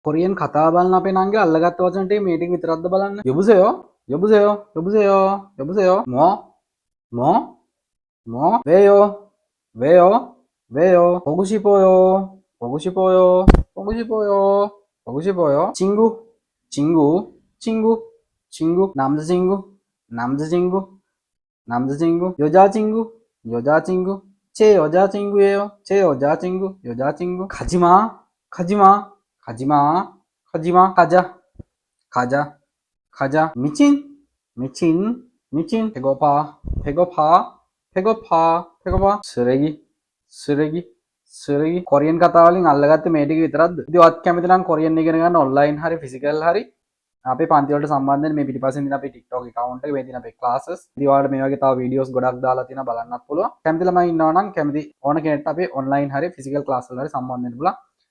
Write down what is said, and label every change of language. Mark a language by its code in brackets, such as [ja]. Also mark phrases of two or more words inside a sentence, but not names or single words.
[si] කොරියන් කතා බලන අපේ නංගි අල්ලගත්ත වචන ටික මේ ටික විතරක්ද බලන්න. [ko] 여보세요? 여보세요? 여보세요? 여보세요? 뭐? 왜요? 왜요? 왜요? 보고 싶어요. 보고 싶어요. 보고 싶어요. 보고 싶어요. 친구? 친구? 친구? 친구? 남자친구? 남자친구? 남자친구? 여자친구? 여자친구? 제 여자친구예요. 제 여자친구. 여자친구? 가지마. 가지마. 가지마. 가지마. 가자. 가자. 가자. 미친. 미친. 미친. 배고파. 배고파. 배고파. 배고파. 쓰레기. 쓰레기. 쓰레기. [si] කොරියන් කතා වලින් අල්ලගත්ත මේ ටික විතරක්ද? ඉතින් ඔයත් කැමති නම් කොරියන් ඉගෙන ගන්න ඔන්ලයින් හරි ෆිසිකල් හරි අපේ පන්ති වලට සම්බන්ධ වෙන්න මේ පිටිපස්සෙන් ඉන්න අපේ TikTok account එක මේ තියෙන අපේ classes. ඉතින් ඔයාලට මේ වගේ තව videos ගොඩක් දාලා තියෙනවා බලන්නත් පුළුවන්. කැමති ළමයි ඉන්නවා නම් කැමති ඕන කෙනෙක්ට අපේ ඔන්ලයින් හරි ෆිසිකල් ක්ලාස් වල හරි සම්බන්ධ වෙන්න පුළුවන්.